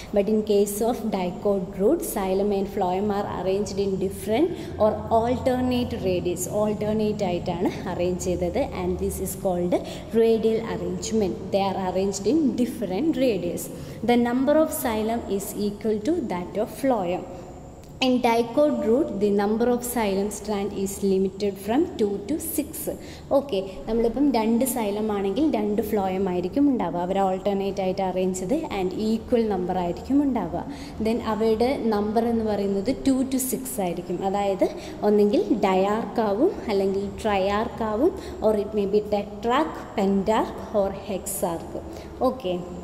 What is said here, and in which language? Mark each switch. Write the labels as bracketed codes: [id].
[en] But in case of dicot root xylem and phloem are arranged in different or alternate radius. [ml] Alternate ആയിട്ടാണ് arrange ചെയ്തത്. [en] And this is called radial arrangement. They are arranged in different radius. The number of xylem is equal to that of phloem. In dicot root, the number of xylem strand is limited from 2 to 6. [ml] Okay, നമ്മളിപ്പം 2 xylem ആണെങ്കിൽ 2 phloem ആയിരിക്കും ഉണ്ടാവുക. അവർ alternate ആയിട്ട് arrange ചെയ്ത് and equal number ആയിരിക്കും ഉണ്ടാവുക. Then അവയുടെ number എന്ന് പറയുന്നത് 2 to 6 ആയിരിക്കും. അതായത് ഒന്നെങ്കിൽ ഡയാർക്കാവും അല്ലെങ്കിൽ ട്രയാർക്കാവും, [en] Or it may be tetrarch, pentarch or hexarch. [ml] Okay,